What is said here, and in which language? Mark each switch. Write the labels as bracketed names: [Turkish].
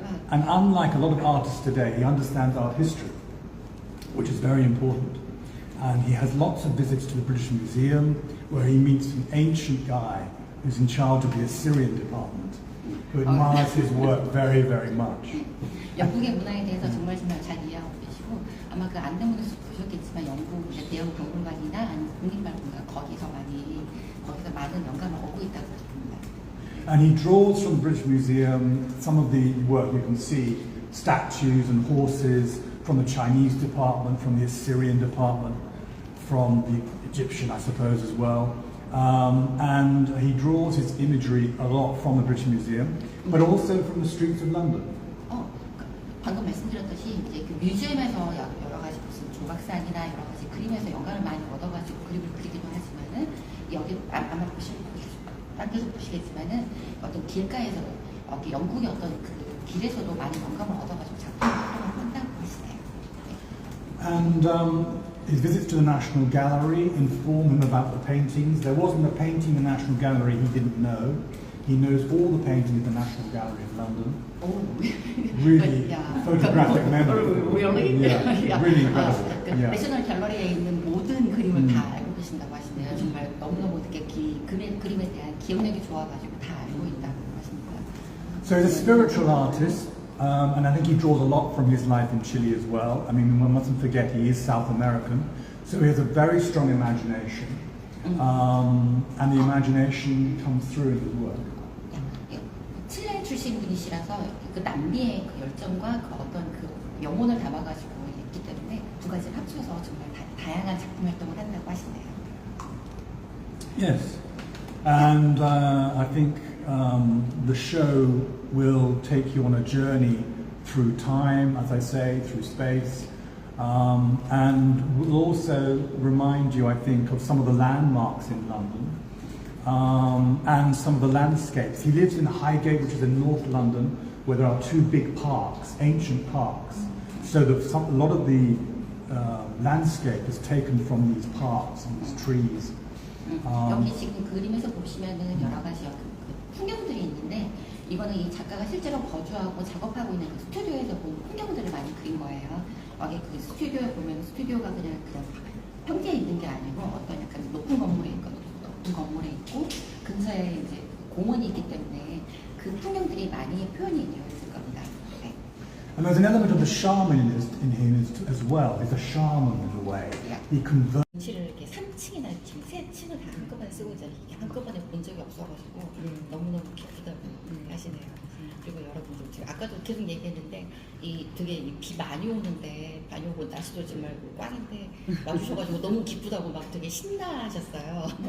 [English] And unlike a lot of artists today, he understands art history, which is very important. And he has lots of visits to the British Museum, where he meets an ancient guy who's in charge of the Assyrian department, who admires his work very, very much. [Korean] 영국의 문화에 대해서 정말 잘 이해하고 계시고 아마 그 안내문에서 보셨겠지만 영국 대형 박물관이나 아니면 국립박물관 거기서 많은 영감을 얻고 있다고 봅니다. [English] And he draws from the British Museum some of the work you can see, statues and horses from the Chinese department, from the Assyrian department, from the Egyptian, I suppose, as well. And he draws his imagery a lot from the British Museum, but also from the streets of London. [Korean] 방금 말씀드렸듯이 이제 그 뮤지엄에서 여러 가지 무슨 조각상이나 여러 가지 그림에서 영감을 많이 얻어가지고 그림을 그리기도 하지만은 여기 아마 딴 데서 보시겠지만은 어떤 길가에서 여기 영국의 어떤 그 길에서도 많이 영감을 얻어가지고 작품을 한다고 하시네요. [English] And his visits to the National Gallery inform him about the paintings. There wasn't a painting in the National Gallery he didn't know. He knows all the paintings in the National Gallery in London. Really photographic memory. Really? Yeah, really incredible. [Korean] 내셔널 갤러리에 있는 모든 그림을 다 알고 계신다고 하시네요. 정말 너무너무 이렇게 그림에 대한 기억력이 좋아가지고 다 알고 있다고 하십니다. [English] So he's a spiritual artist, and I think he draws a lot from his life in Chile as well. I mean, one mustn't forget he is South American, so he has a very strong imagination, and the imagination comes through in his work. [Korean] 칠레 출신 분이시라서 그 남미의 그 열정과 그 어떤 그 영혼을 담아가지고 있기 때문에 두 가지를 합쳐서 정말 다양한 작품 활동을 한다고 하시네요. [English] Yes, and I think the show will take you on a journey through time, as I say, through space, and will also remind you, I think, of some of the landmarks in London. And some of the landscapes. He lives in Highgate, which is in North London, where there are two big parks, ancient parks. So a lot of the landscape is taken from these parks and these trees. [Korean] 여기 지금 그림에서 보시면은 여러 가지 풍경들이 있는데 이거는 이 작가가 실제로 거주하고 작업하고 있는 그 스튜디오에서 본 풍경들을 많이 그린 거예요. 여기 그 스튜디오에 보면 스튜디오가 그냥 평지에 있는 게 아니고 어떤 약간 높은 건물에 있거든요. 건물에 있고 근처에 이제 공원이 있기 때문에 그 풍경들이 많이 표현이 되어 있을 겁니다. 네. [English] And there's an element of the shaman in him as well. He's a shaman in a way. He converts. [Korean] 전시를 이렇게 3층이나 지금 3층을 다 한꺼번에 쓰고 있잖아요. 이게 한꺼번에 본 적이 없어가지고 너무너무 기쁘다고 하시네요. 그리고 여러분들 지금 아까도 계속 얘기했는데 되게 비 많이 오는데 많이 오고 날씨도 정말 꽝인데 와주셔가지고 너무 기쁘다고 막 되게 신나하셨어요.